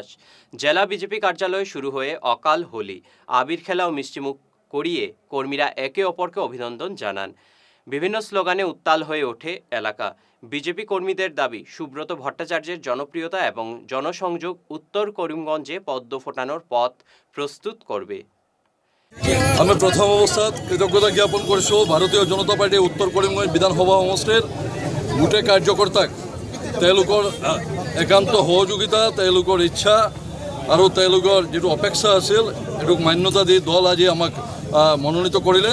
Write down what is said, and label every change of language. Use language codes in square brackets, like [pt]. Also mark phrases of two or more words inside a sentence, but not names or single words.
[bn] জেলা বিজেপি কার্যালয়ে শুরু হয়ে অকাল হোলি, আবির খেলা ও মিষ্টিমুখ করিয়ে কর্মীরা একে অপরকে অভিনন্দন জানান। বিভিন্ন স্লোগানে উত্তাল হয়ে ওঠে এলাকা। বিজেপি কর্মীদের দাবি, সুব্রত ভট্টাচার্যের জনপ্রিয়তা এবং জনসংযোগ উত্তর করিমগঞ্জে পদ্ম ফোটানোর পথ প্রস্তুত করবে। [as] আমি প্রথম অবস্থাত কৃতজ্ঞতা জ্ঞাপন কৰিছোঁ ভাৰতীয় জনতা পাৰ্টীৰ উত্তৰ কৰিমগঞ্জ বিধানসভা সমষ্টিৰ গোটেই কাৰ্যকৰ্তাক, তেওঁলোকৰ একান্ত সহযোগিতা, তেওঁলোকৰ ইচ্ছা আৰু তেওঁলোকৰ যিটো অপেক্ষা আছিল, এইটোক মান্যতা দি দল আজি আমাক মনোনীত কৰিলে।